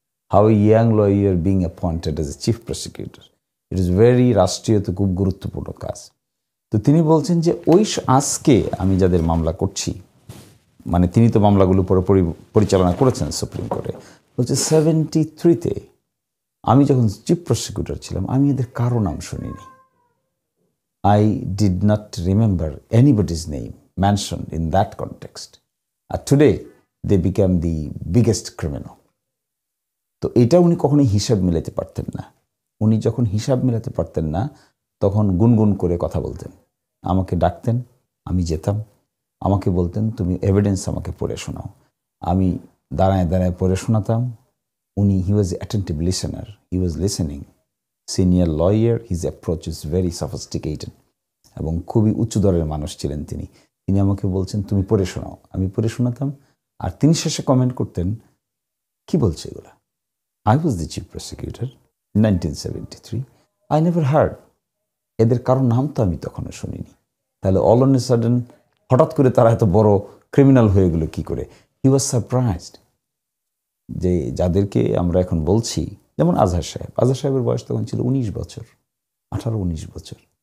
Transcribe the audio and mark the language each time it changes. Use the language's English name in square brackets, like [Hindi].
[English] how young lawyer being appointed as a chief prosecutor, it is very [Bangla] রাষ্ট্রীয়তে খুব গুরুত্বপূর্ণ কাজ। তো তিনি বলছেন যে ওই আজকে আমি যাদের মামলা করছি, মানে তিনি তো মামলাগুলো পরিচালনা করেছেন সুপ্রিম কোর্টে, বলছে 73-তে আমি যখন চিফ প্রসিকিউটর ছিলাম, আমি এদের কারো নাম শুনিনি। [English] I did not remember anybody's name mentioned in that context. Today, they became the biggest criminal. [Bangla] তো এটা উনি কখনোই হিসাব মিলাতে পারতেন না উনি যখন হিসাব মেলাতে পারতেন না তখন গুনগুন করে কথা বলতেন, আমাকে ডাকতেন, আমি যেতাম, আমাকে বলতেন তুমি এভিডেন্স আমাকে পড়ে শোনাও, আমি দাঁড়ায় দাঁড়ায় পড়ে শোনাতাম। [English] উনি he was attentive listener, he was listening, senior lawyer, his approach is very sophisticated [Bangla] এবং খুবই উচ্চ দরের মানুষ ছিলেন তিনি। তিনি আমাকে বলছেন তুমি পড়ে শোনাও, আমি পড়ে শোনাতাম, আর তিনি শেষে কমেন্ট করতেন কি বলছে এগুলা। [English] I was the chief prosecutor in 1973. I never heard. [Bangla] এদের কারো নাম তো আমি তখনও শুনিনি। তাহলে [English] all on a sudden [Bangla] হঠাৎ করে তারা এত বড় ক্রিমিনাল হয়ে গেল কি করে? [English] he was surprised [Bangla] যে যাদেরকে আমরা এখন বলছি, যেমন আজহার সাহেবের বয়স তখন ছিল 19 বছর, 18-19 বছর।